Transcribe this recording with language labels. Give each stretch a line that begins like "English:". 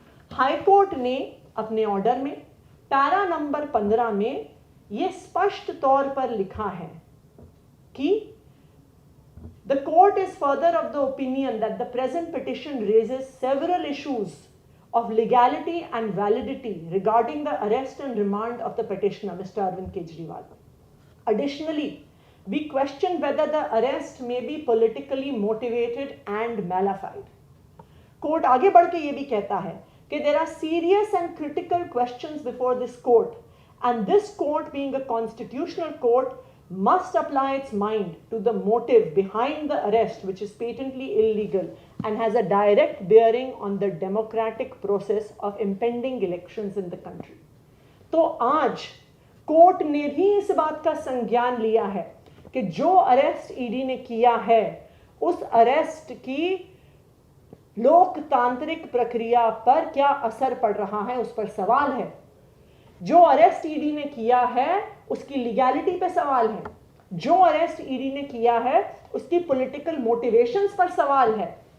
Hindi: High court ने अपने order में पैरा नंबर 15 में यह स्पष्ट तौर पर लिखा है कि
English: The court is further of the opinion that the present petition raises several issues of legality and validity regarding the arrest and remand of the petitioner, Mr. Arvind Kejriwal. Additionally, we question whether the arrest may be politically motivated and malafide.
Hindi: Court आगे बढ़ के ये भी कहता है कि
English: there are serious and critical questions before this court, and this court, being a constitutional court, must apply its mind to the motive behind the arrest, which is patently illegal and has a direct bearing on the democratic process of impending elections in the country.
Hindi: तो आज court ने भी इस बात का संज्ञान लिया है कि जो अरेस्ट ईडी ने किया है, उस अरेस्ट की लोकतांत्रिक प्रक्रिया पर क्या असर पड़ रहा है, उस पर सवाल है। जो अरेस्ट ईडी ने किया है उसकी लीगैलिटी पे सवाल है, जो अरेस्ट ईडी ने किया है उसकी पॉलिटिकल मोटिवेशंस पर सवाल है।